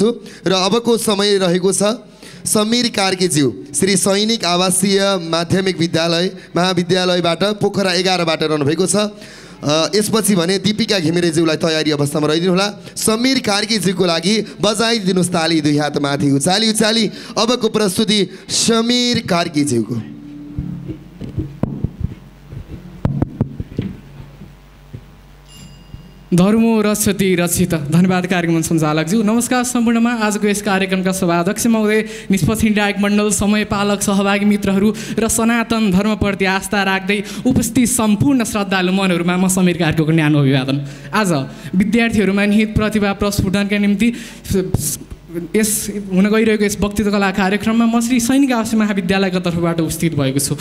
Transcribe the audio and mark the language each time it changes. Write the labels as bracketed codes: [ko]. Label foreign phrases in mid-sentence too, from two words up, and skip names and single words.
[ne] र अबको समय रहेको छ समीर कार्कीज्यू श्री सैनिक आवासीय माध्यमिक विद्यालय महाविद्यालयबाट पोखरा 11बाट रहनुभएको छ। यसपछि भने दीपिका घिमिरेज्यूलाई तयारी अवस्थामा रहिदिनु होला। समीर कार्कीज्यूको लागि बजाइदिनुहोस् ताली दुई हात माथि उचाली उचाली। अबको प्रस्तुति समीर कार्कीज्यूको। [sa] धर्मो रक्षति रक्षित। [ne] धन्यवाद कार्यक्रम सञ्चालकज्यू। नमस्कार सम्पूर्णमा। आजको यस कार्यक्रमका सभाध्यक्ष महोदय, निष्पक्ष निर्णायक मण्डल, समयपालक, सहभागी मित्रहरू र सनातन धर्मप्रति आस्था राख्दै उपस्थित सम्पूर्ण श्रद्धालु मनहरूमा म समीर कार्कीको न्यानो अभिवादन। आज विद्यार्थीहरूमा निहित प्रतिभा प्रस्फुटनका निम्ति हुन गइरहेको यस वक्तृत्व कला कार्यक्रममा म श्री सैनिक आवासीय महाविद्यालयको तर्फबाट उपस्थित भएको छु।